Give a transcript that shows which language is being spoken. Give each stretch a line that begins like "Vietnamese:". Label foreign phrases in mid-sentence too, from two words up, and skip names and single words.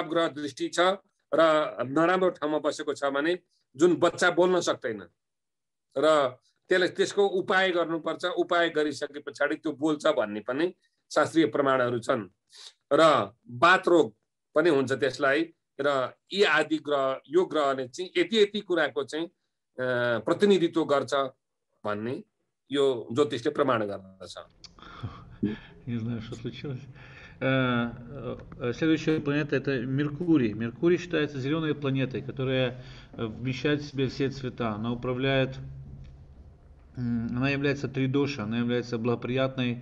Nepali: ग्रह दृष्टि छ र नराम्रो ठाउँमा बसेको छ भने जुन बच्चा बोल्न सक्दैन र त्यसको उपाय गर्नुपर्छ उपाय गरिसके पछाडि त्यो बोल्छ भन्ने पनि शास्त्रीय प्रमाणहरू छन् र बात रोग पनि हुन्छ त्यसलाई र यी आदि ग्रह यो ग्रहले चाहिँ यति कुराको चाहिँ प्रतिनिधित्व गर्छ भन्ने यो ज्योतिषले प्रमाण गर्दछ।
Russian: Не знаю, что случилось. Следующая планета это Меркурий. Меркурий считается зеленой планетой, которая вмещает в себе все цвета. Она является тридоша, она является благоприятной.